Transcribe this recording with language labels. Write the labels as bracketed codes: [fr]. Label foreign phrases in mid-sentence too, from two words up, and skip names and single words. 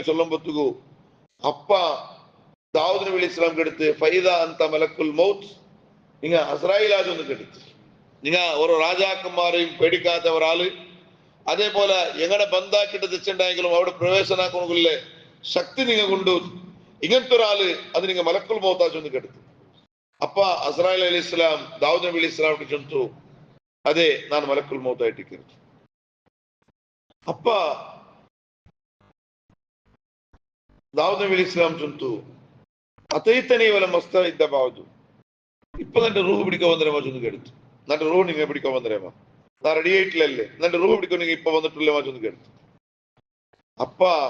[bcq] ചൊല്ലുമ്പോഴത്തേക്കു അപ്പ ദാവൂദ് നബി [ar] عليه السلام [bcq] എടുത്ത് [ar] فإذا أنت ملك الموت [bcq] നിങ്ങ അസ്രായേലാജൊന്ന് എടുത്ത് നിങ്ങ ഒരു രാജാക്കന്മാരെയും പേടിക്കാത്ത ഒരാള് അതേപോലെ എങ്ങനെ ബന്ധാക്കിട്ട് തെച്ചുണ്ടായെങ്കിലും അവിടെ പ്രവേശനാക്കണമെങ്കിലെ ശക്തി നിങ്ങ കൊണ്ടു ഇങ്ങനത്തെ ഒരാള് അത് നിങ്ങ [ar] ملك الموت [bcq] ചൊന്ന് കെടുത്തു അപ്പ അസ്രായേൽ [ar] عليه السلام [bcq] ദാവൂദ് നബി [ar] عليه السلام [bcq] ചൊന്തു അതെ ನಾನು [ar] ملك الموت [bcq] ಆಯ್ತಿಕ್ಕಿರು ಅಪ್ಪ ദാവൂദ് നബി [ar] عليه السلام [bcq] ചൊന്തു [ar] أتيتني ولم أستعد بعد [bcq] ഇപ്പൊ നിന്റെ റൂഹ് പിടിക്കാൻ വന്നരേമോ ചൊന്ന് കേടുത്തു നിന്റെ റൂഹ് നിങ്ങൾ പിടിക്കാൻ വന്നരേമോ നാ റെഡി ആയിട്ടില്ലല്ലേ നിന്റെ റൂഹ് പിടിക്കാൻ നിങ്ങൾ ഇപ്പൊ വന്നിട്ടില്ലമോ ചൊന്ന് കേടുത്തു അപ്പ